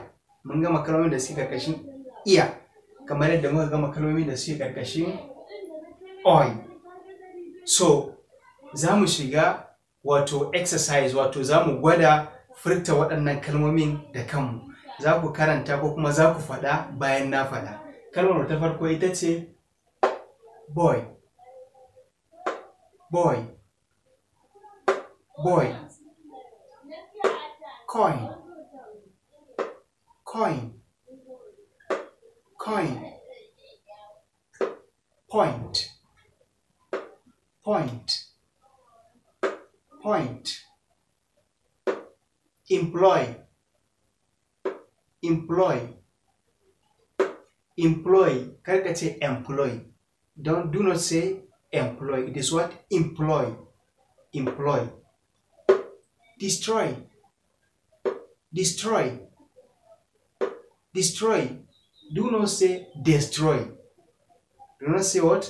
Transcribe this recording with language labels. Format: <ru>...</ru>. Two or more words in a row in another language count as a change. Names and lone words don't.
<ha>Mun gama kalmomin da suke karkashin ear, kamar yadda muka gama kalmomin da suke karkashin oi. So za mu shiga wato exercise, wato za mu gwada furta waɗannan kalmomin da kanmu. za ku karanta ko kuma za ku faɗa bayan na faɗa. Kalmar ta farko ita ce</ha> <en>boy, boy, boy. Coin, coin, coin. Point, point, point. Employ, employ, employ.</en> <ha>Kar ka ce</ha> <en>employ. Do not say employ. It is what? Employ, employ. Destroy, destroy, destroy. Do not say destroy. Do not say what?</en>